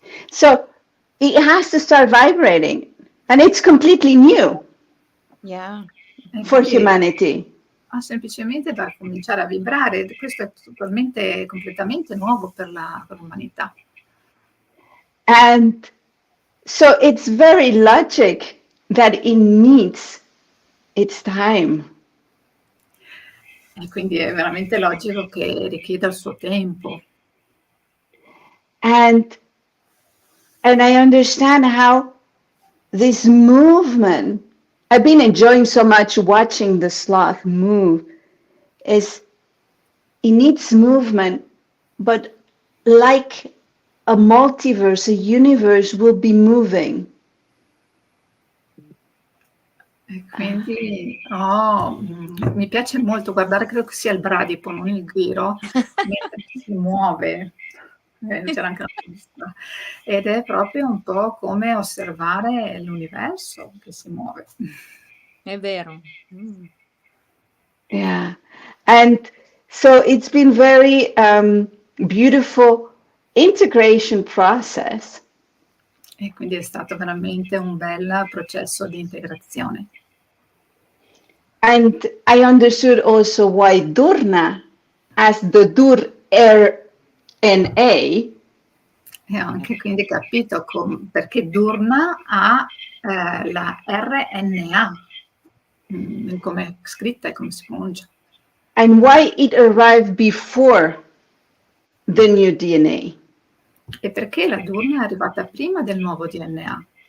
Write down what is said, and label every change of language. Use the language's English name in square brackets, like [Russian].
[English] So it has to start vibrating, and it's completely new for humanity. [Italian] Semplicemente da cominciare a vibrare, questo è totalmente, completamente nuovo per l'umanità. [English] And so it's very logic that it needs its time. [Italian] E quindi è veramente logico che richieda il suo tempo. [English] And I understand how this movement, I've been enjoying so much watching the sloth move, is it needs movement, but like a multiverse, a universe will be moving. [Italian] E quindi mi piace molto guardare, credo che sia il bradipo, non il ghiro, mentre si muove. C'era anche una pista. Ed è proprio un po' come osservare l'universo che si muove. È vero. [English] Yeah. And so it's been very beautiful integration process. [Italian] E quindi è stato veramente un bel processo di integrazione. [English] And I understood also why dUr-Rna, as the dUr-Rna, [Italian] e ho anche quindi capito perché dUr-Rna ha la RNA, come è scritta e come si pronuncia. [English] And why it arrived before the new DNA. [Italian] E perché la dUr-Rna è arrivata prima del nuovo DNA?